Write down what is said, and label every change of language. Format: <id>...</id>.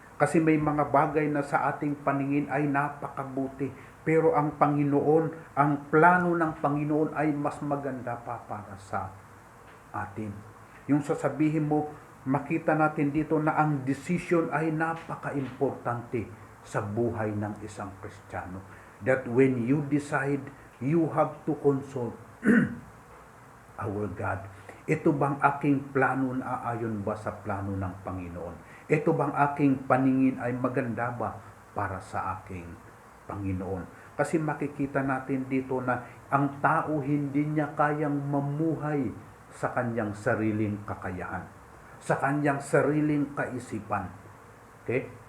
<tl>Kasi may mga bagay na sa ating paningin ay napakabuti, pero ang Panginoon, ang plano ng Panginoon ay mas maganda pa para sa atin. Yung sasabihin mo, makita natin dito na ang decision ay napaka-importante sa buhay ng isang Kristiyano.</tl> <en>That when you decide, you have to consult our God.</en> <tl>Ito bang aking plano na aayon ba sa plano ng Panginoon? Ito bang aking paningin ay maganda ba para sa aking Panginoon? Kasi makikita natin dito na ang tao hindi niya kayang mamuhay sa kanyang sariling kakayahan, sa kanyang sariling kaisipan. Okay?</tl>